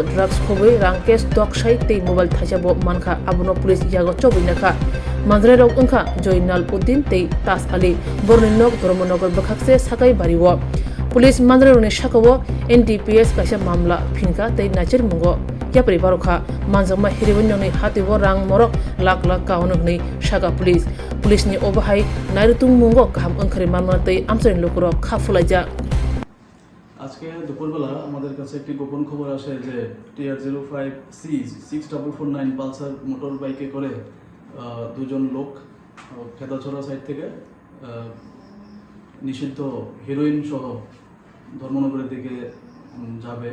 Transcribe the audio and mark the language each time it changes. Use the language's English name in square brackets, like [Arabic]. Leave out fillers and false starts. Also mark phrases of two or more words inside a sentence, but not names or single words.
[Kok Borok] Drugs Khobai Rangkes Dokshai Tei Mobile Thajabo Mankha Abuno Police Yago Chobinaka Manjare Rok Unka Joinal Uddin Tei Tas Ali Borninok Doromonogar Bakhakse Sakai Bariwo Police Manjaruni Shakawo NDPS Kaisa Mamla Phinka Tei Nachir Mungo Yapri Barokha Manjama Hiribonyoni Hatibo Rang Morok Lak Lak Kaunogni Shaka Police Police ni obahai nairutung mungo kaham angkhari manmatei amsarin lokoro khafulaja [Bangla] আজকে দুপুরবেলা আমাদের কাছে একটি গোপন খবর আসে যে TR05C 6449 পালসার মোটর বাইকে করে দুজন লোক খেদাছড়া সাইড থেকে নিষিদ্ধ হেরোইন সহ ধর্মনগরের দিকে যাবে।